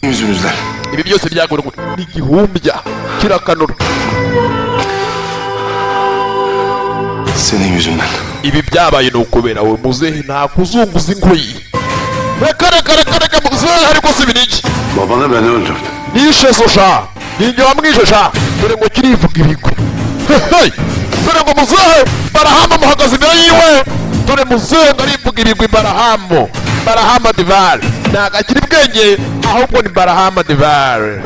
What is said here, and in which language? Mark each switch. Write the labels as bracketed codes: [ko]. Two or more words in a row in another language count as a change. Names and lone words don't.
[tr] yüzünüzden. [rw] Ibi byose byagoye n'igihumbya kirakanura. [tr] Senin yüzünden. [rw] Ibi byabaye nukubera we muzehe nta kuzunguza ingoyi. Reka muzehe ariko si biniki. [tr] Babanı ben öldürdüm. [rw] Nishe sosha. Ninjye wamwishe sha. Dore ngo kirivuga ibigwi. Hey! Dore ngo muzehe Barahamu muhagaze imbere yiwe. Dore muzehe ngarivuga ibigwi Barahamu. Barahamu Divar. Nagakiri bwenge ahubwo ni Barahamu Divar.